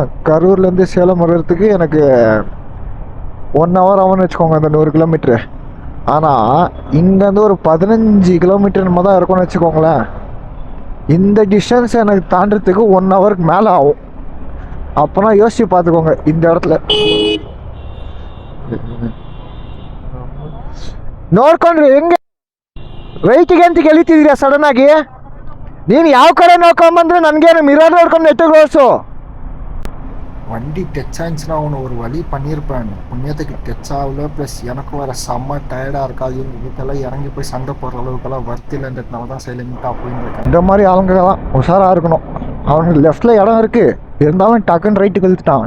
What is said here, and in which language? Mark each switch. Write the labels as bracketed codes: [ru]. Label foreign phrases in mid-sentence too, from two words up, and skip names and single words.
[ta] கரூர்லேருந்து சேலம் வர்றதுக்கு எனக்கு 1 hour ஆகும்னு வச்சுக்கோங்க அந்த 100 கிலோமீட்ரு. ஆனால் இங்கேருந்து ஒரு 15 கிலோமீட்டர் நம்ம தான் இருக்கும்னு வச்சுக்கோங்களேன். இந்த டிஸ்டன்ஸ் எனக்கு தாண்டறதுக்கு 1 hourக்கு மேலே ஆகும். அப்போனா யோசிச்சு பார்த்துக்கோங்க. இந்த இடத்துல [kn] ನೋಡ್ಕೊಂಡ್ರಿ ಹೆಂಗೆ ರೈಟಿಗೆ ಅಂತ ಕೇಳಿತಿದ್ದೀರಾ ಸಡನ್ ಆಗಿ? ನೀನು ಯಾವ ಕಡೆ ನೋಡ್ಕೊಂಬಂದ್ರೆ ನನಗೇನು ಮಿರರ್ ನೋಡ್ಕೊಂಡು ನೆಟ್ಟಿಗೆ ಓಡಿಸು. [ta] வண்டி டச் ஆயிடுச்சுன்னா அவனு ஒரு வழி பண்ணியிருப்பேன். புண்ணியத்துக்கு டச் ஆகல. ப்ளஸ் எனக்கு வர செம்ம டயர்டாக இருக்காது. இதுக்கெல்லாம் இறங்கி போய் சண்டை போடுற அளவுக்கெல்லாம் வர்த்தில்ன்றதுனால தான் சைலண்ட்டாக போயிட்டு. இந்த மாதிரி ஆளுங்கெல்லாம் உஷாராக இருக்கணும். அவனுக்கு லெஃப்டில் இடம் இருக்குது, இருந்தாலும் டக்குன்னு ரைட்டுக்கு இழுத்துட்டான்.